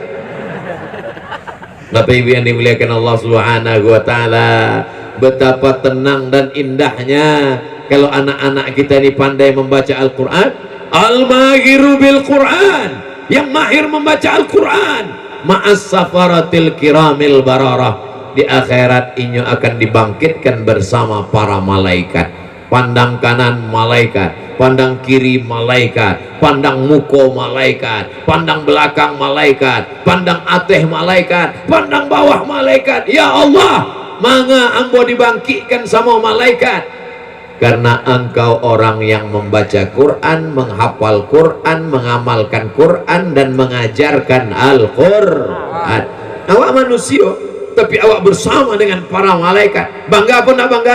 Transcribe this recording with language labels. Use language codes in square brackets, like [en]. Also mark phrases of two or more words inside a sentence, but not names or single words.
[id] Bapak Ibu yang dimuliakan Allah [ar] Subhanahu wa taala, [id] betapa tenang dan indahnya kalau anak-anak kita ini pandai membaca Al-Qur'an. [ar] Al-mahiru bil Qur'an, [id] yang mahir membaca Al-Qur'an, [ar] ma'as safaratil kiramil bararah. [min] Di akhirat inyo akan dibangkitkan bersama para malaikat. Pandang kanan malaikat, pandang kiri malaikat, pandang muko malaikat, pandang belakang malaikat, pandang ateh malaikat, pandang bawah malaikat. [ar] Ya Allah, [id] manga ambo dibangkitkan sama malaikat, karena engkau orang yang membaca Quran, menghafal Quran, mengamalkan Quran, dan mengajarkan Al-Quran. Awak manusia, tapi awak bersama dengan para malaikat. Bangga apa enggak bangga?